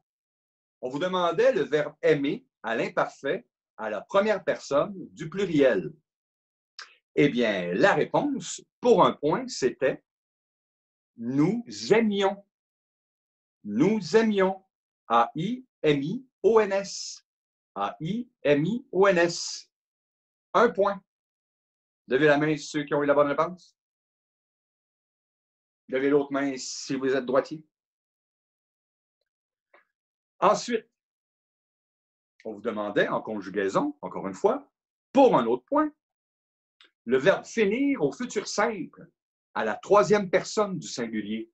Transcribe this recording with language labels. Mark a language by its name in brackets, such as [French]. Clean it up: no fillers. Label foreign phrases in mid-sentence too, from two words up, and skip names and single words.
[French] On vous demandait le verbe aimer à l'imparfait à la première personne du pluriel. Eh bien, la réponse, pour un point, c'était nous aimions. Nous aimions. A-I-M-I-O-N-S. A-I-M-I-O-N-S. Un point. Levez la main ceux qui ont eu la bonne réponse. Levez l'autre main si vous êtes droitier. Ensuite, on vous demandait en conjugaison, encore une fois, pour un autre point, le verbe finir au futur simple à la troisième personne du singulier.